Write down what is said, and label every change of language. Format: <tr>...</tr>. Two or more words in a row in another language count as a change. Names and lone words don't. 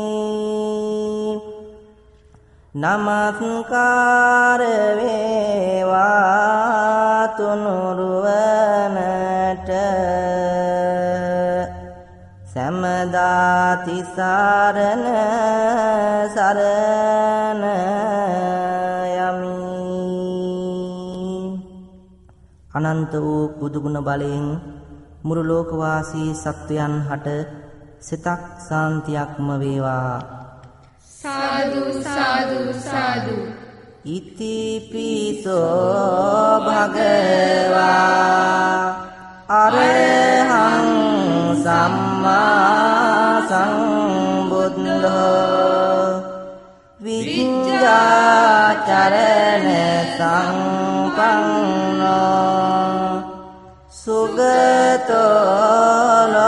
<si>නමස්කාර වේවා තුනුරුවනට සෑමදා තිසරණ සරණ යමි අනන්ත වූ බුදුගුණ බලයෙන් මුළු ලෝකවාසී සත්වයන් හට සිතක් සාන්තියක්ම වේවා සාදු සාදු සාදු</si> <pi>ඉතිපිසෝ භගවා අරහං සම්මා සම්බුද්ධෝ විඤ්ඤාචරණ සම්පන්නෝ සුගතෝ</pi>